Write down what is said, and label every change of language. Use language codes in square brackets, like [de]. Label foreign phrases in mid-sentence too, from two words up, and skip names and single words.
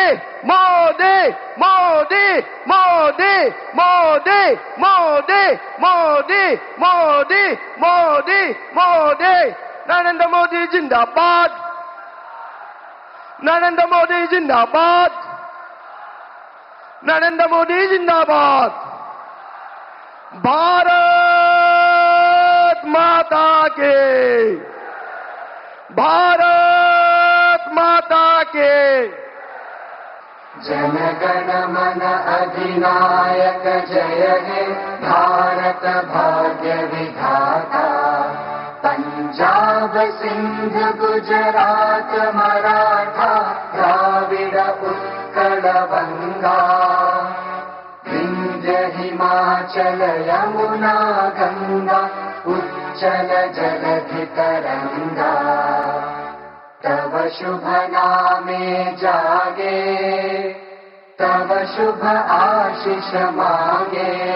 [hi] मोदी मोदी मोदी मोदी मोदी मोदी मोदी मोदी मोदी नरेंद्र मोदी जिंदाबाद नरेंद्र मोदी जिंदाबाद नरेंद्र मोदी जिंदाबाद भारत माता के भारत माता के [bn] জনগণ মন অধিনায়ক জয় হে ভারত ভাগ্য বিধাতা পঞ্জাব সিন্ধ গুজরাট মারাঠা দ্রাবিড় উৎকল গঙ্গা বিন্ধ্য হিমাচল যমুনা গঙ্গা উচ্ছল জলধি তরঙ্গা তব শুভ নামে জাগে তব শুভ আশিস মাগে